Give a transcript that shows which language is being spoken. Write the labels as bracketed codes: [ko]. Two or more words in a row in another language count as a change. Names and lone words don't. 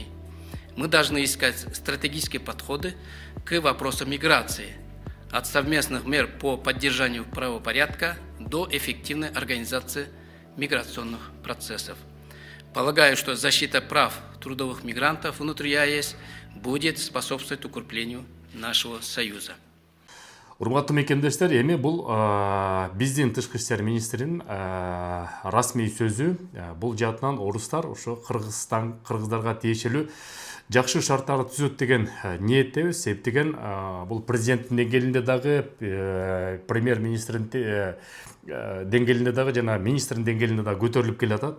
[ru] Мы должны искать стратегические подходы к вопросам миграции, от совместных мер по поддержанию правопорядка до эффективной организации миграционных процессов. Полагаю, что защита прав трудовых мигрантов внутри ЕАЭС будет способствовать укреплению нашего союза. [ky] Урматтуу мекендештер, эми бул биздин тышкы иштер министринин расмий сөзү. Бул жаатынан орустар ошо кыргыздарга тиешелүү жакшы шарттарды түзөт деген ниеттебиз. Себептеген бул президенттин деңгээлинде дагы, премьер-министрдин деңгээлинде дагы жана министрдин деңгээлинде дагы көтөрүлүп келатат.